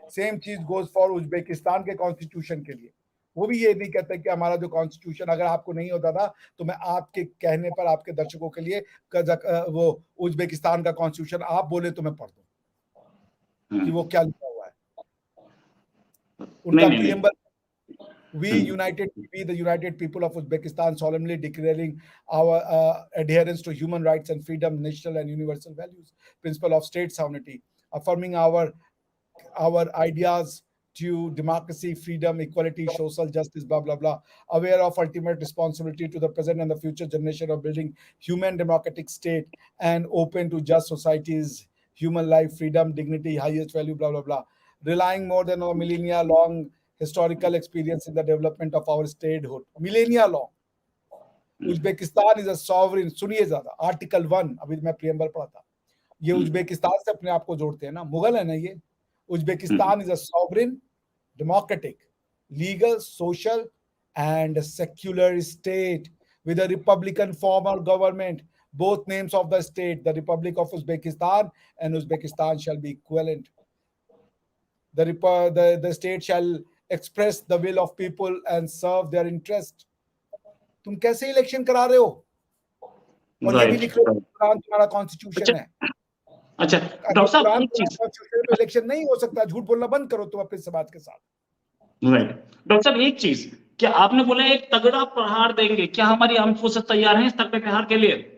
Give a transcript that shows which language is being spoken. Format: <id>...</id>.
<hi>Same चीज goes for Uzbekistan के constitution के लिए, वो भी ये नहीं कहते कि हमारा जो कॉन्स्टिट्यूशन, अगर आपको नहीं होता था तो मैं आपके कहने पर, आपके दर्शकों के लिए वो उज्बेकिस्तान का कॉन्स्टिट्यूशन आप बोले तो मैं पढ़ दूं कि वो क्या लिखा हुआ है। उनका preamble,</hi> <en>we the united people of Uzbekistan solemnly declaring our adherence to human rights and freedom, national and universal values, principle of state sovereignty, affirming our ideas to democracy, freedom, equality, social justice, blah blah blah, aware of ultimate responsibility to the present and the future generation of building human democratic state and open to just societies, human life, freedom, dignity, highest value, blah blah blah, relying more than a millennia long historical experience in the development of our statehood, millennia long. Uzbekistan is a sovereign,</en> <hi>सुनिए ज्यादा, article 1, अभी मैं preamble पढ़ा था, ये Uzbekistan से अपने आप को जोड़ते हैं ना, मुगल है ना ये।</hi> <en>Uzbekistan is a sovereign, democratic, legal, social and secular state with a republican form of government. Both names of the state, the Republic of Uzbekistan and Uzbekistan, shall be equivalent. The state shall express the will of people and serve their interest.</en> <hi>तुम कैसे election करा रहे हो? और ये भी लिख रहे हो कुरान तुम्हारा कॉन्स्टिट्यूशन है। अच्छा डॉक्टर साहब, एक चीज, कॉन्स्टिट्यूशन में इलेक्शन नहीं हो सकता, झूठ बोलना बंद करो तुम अपने समाज के साथ। राइट डॉक्टर साहब, एक चीज, क्या आपने बोला एक तगड़ा प्रहार देंगे, क्या हमारी आर्म फोर्सेस तैयार हैं इस तगड़े प्रहार के लिए?</hi>